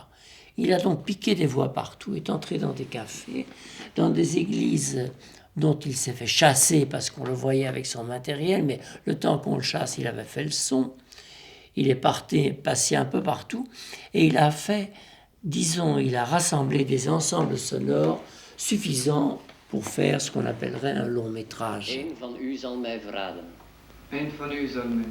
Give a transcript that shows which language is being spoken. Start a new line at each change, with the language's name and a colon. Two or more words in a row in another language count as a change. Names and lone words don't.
French: Il a donc piqué des voix partout, est entré dans des cafés, dans des églises dont il s'est fait chasser parce qu'on le voyait avec son matériel, mais le temps qu'on le chasse, il avait fait le son. Il est passé un peu partout et il a fait, disons, il a rassemblé des ensembles sonores suffisants pour faire ce qu'on appellerait un long métrage.
Dutch: Een van u zal mij verraden. Een van u zal mij